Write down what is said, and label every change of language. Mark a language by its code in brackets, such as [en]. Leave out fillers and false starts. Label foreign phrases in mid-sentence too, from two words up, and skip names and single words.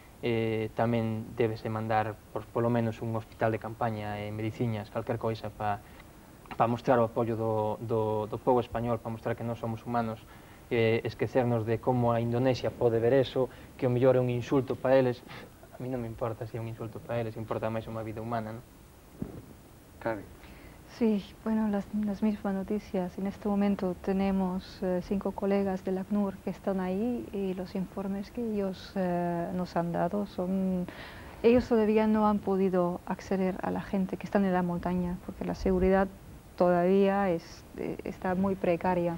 [gl] tamén debese mandar polo menos un hospital de campaña e mediciñas, calquer coisa para mostrar o apoio do povo español, para mostrar que nós somos humanos, esquecernos de como a Indonesia pode ver eso, que o mellor é un insulto para eles. A mí non me importa se é un insulto para eles, importa máis unha vida humana, non? Karen. [es] Sí, bueno, las mismas noticias. En este momento tenemos 5 colegas del ACNUR que están ahí y los informes que ellos nos han dado son... Ellos todavía no han podido acceder a la gente que está en la montaña porque la seguridad todavía está muy precaria.